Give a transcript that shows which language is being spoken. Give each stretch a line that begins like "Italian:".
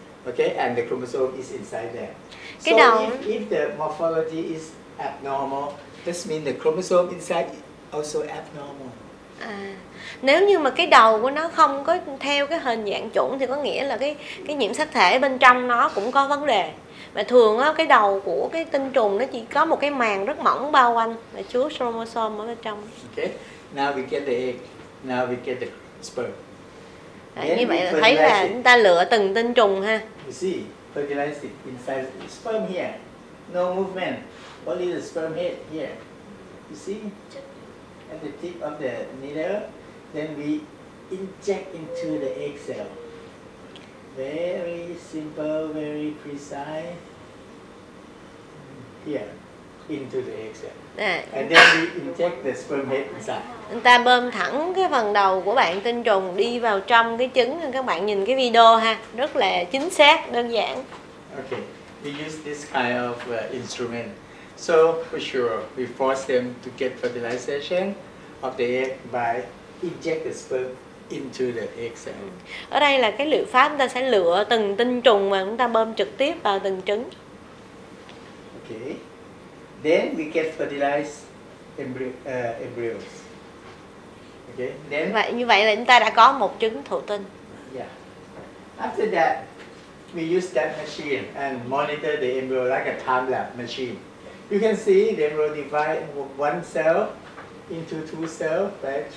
English: Okay, and the chromosome is inside there. So if the morphology is abnormal, that means the chromosome inside is also abnormal.
Vietnamese: Nếu như mà cái đầu của nó không có theo cái hình dạng chuẩn thì có nghĩa là cái nhiễm sắc thể bên trong nó cũng có vấn đề. Mà thường á, cái đầu của cái tinh trùng nó chỉ có một cái màng rất mỏng bao quanh và chứa chromosome ở bên trong.
English: Okay, now we get the egg, now we get the sperm.
Vietnamese: Như vậy là thấy là chúng ta lựa từng tinh trùng ha.
English: You see, fertilize it inside the sperm here, no movement, only the sperm head here. You see, at the tip of the needle, then we inject into the egg cell. Very simple, very precise. Here, into the egg cell. And then we inject the sperm head inside.
Vietnamese: Chúng ta bơm thẳng cái phần đầu của bạn tinh trùng đi vào trong cái trứng. Các bạn nhìn cái video ha, rất là chính xác, đơn giản.
English: Okay, we use this kind of instrument. So for sure, we force them to get fertilization of the egg by inject the sperm into the egg cell.
Vietnamese: Ở đây là cái liệu pháp, chúng ta sẽ lựa từng tinh trùng mà chúng ta bơm trực tiếp vào từng trứng.
English: Okay. Then we get fertilized embryos. Okay. Then
Vietnamese: Như vậy là chúng ta đã có một trứng thụ tinh.
English: Yeah. After that, we use that machine and monitor the embryo like a time lapse machine. You can see the embryo divide one cell into two cells, right?